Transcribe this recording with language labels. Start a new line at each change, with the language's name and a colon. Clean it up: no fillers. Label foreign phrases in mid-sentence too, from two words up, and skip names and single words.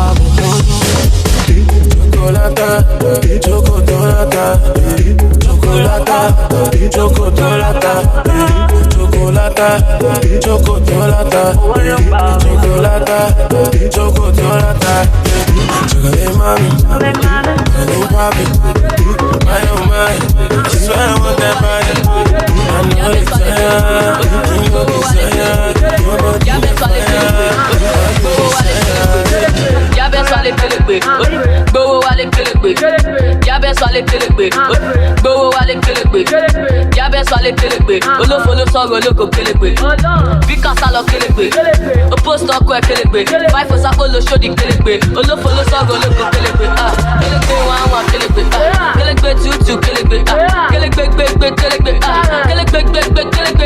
English: Chocolata, chocolata, chocolata, chocolata, chocolata, chocolata, chocolata, chocolata. Chocolate mommy, darling papi, my oh my, I swear I want that body. I know it's tired, you know desire, your body is fire.
Yoruba: Yabes wale pelegbe, gbowó wale pelegbe. Yabes wale pelegbe, gbowó wale pelegbe. Yabes wale pelegbe, olófo ló sọ̀rọ̀ olóko pelegbe. Bí kàsá lọ pelegbe, o post ọkọ ẹ pelegbe. Fáìfò sápò ló ṣòdì pelegbe, olófo ló sọ̀rọ̀ olóko pelegbe. Pelegbe wá pelegbe, pelegbe tútù pelegbe. Pelegbe gbégbé pelegbe, pelegbe gbégbé pelegbe.